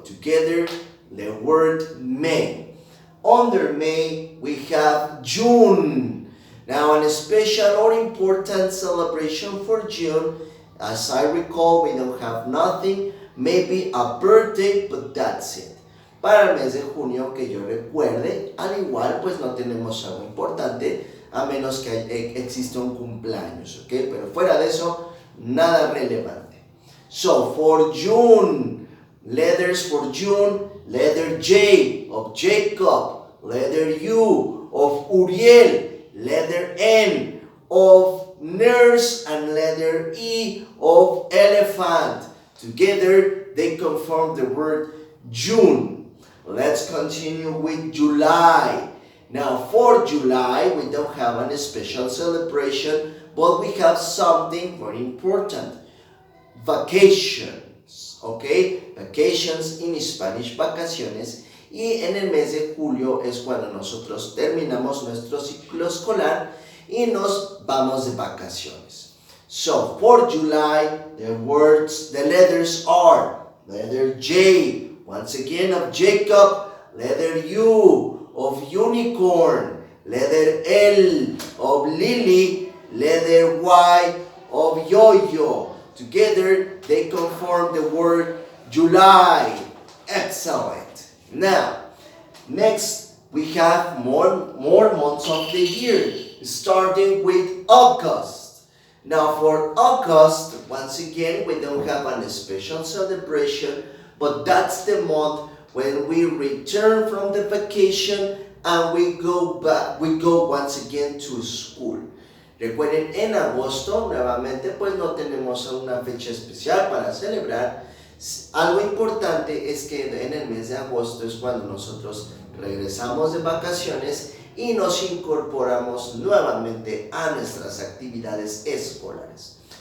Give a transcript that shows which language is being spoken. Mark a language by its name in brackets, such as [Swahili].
[English] Together, the word May. Under May, we have June. Now, a special or important celebration for June, as I recall, we don't have nothing, maybe a birthday, but that's it. [Spanish] Para el mes de junio, que yo recuerde, al igual, pues no tenemos algo importante, a menos que exista un cumpleaños, ¿ok? Pero fuera de eso, nada relevante. [English] So, for June, letters for June, letter J of Jacob, letter U of Uriel, letter N of nurse, and letter E of elephant. Together, they conform the word June. Let's continue with July. Now, for July, we don't have any special celebration, but we have something very important. Vacations, okay? Vacations in Spanish, vacaciones. [Spanish] Y en el mes de julio es cuando nosotros terminamos nuestro ciclo escolar y nos vamos de vacaciones. [English] So, for July, the letters are letter J, once again of Jacob, letter U of unicorn, letter L of lily, letter Y of yo-yo. Together, they conform the word July. Excellent. Now, next we have more months of the year, starting with August. Now for August, once again, we don't have a special celebration, but that's the month when we return from the vacation and we go once again to school. [Spanish] Recuerden, en agosto, nuevamente, pues no tenemos una fecha especial para celebrar. Algo importante es que en el mes de agosto es cuando nosotros regresamos de vacaciones y nos incorporamos nuevamente a nuestras actividades escolares.